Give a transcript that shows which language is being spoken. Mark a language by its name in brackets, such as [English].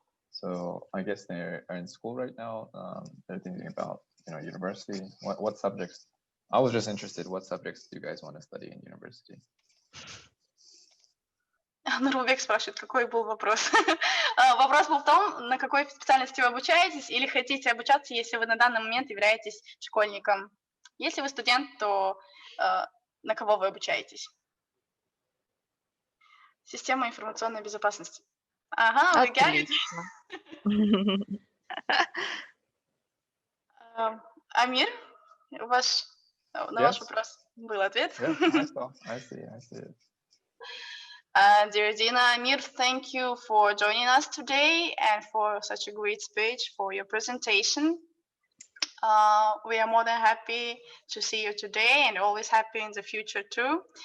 [English] So I guess they are in school right now. They're thinking about, university. What subjects? I was just interested. What subjects do you guys want to study in university? [Russian] Нурбек спрашивает, какой был вопрос. Вопрос был в том, на какой специальности вы обучаетесь или хотите обучаться, если вы на данный момент являетесь школьником. Если вы студент, то на кого вы обучаетесь? Система информационной безопасности. Ага, вы Отлично. Амир, ваш вопрос был ответ? [English] Yes, I see it. Dear Dina, Amir, thank you for joining us today and for such a great speech, for your presentation. We are more than happy to see you today and always happy in the future too.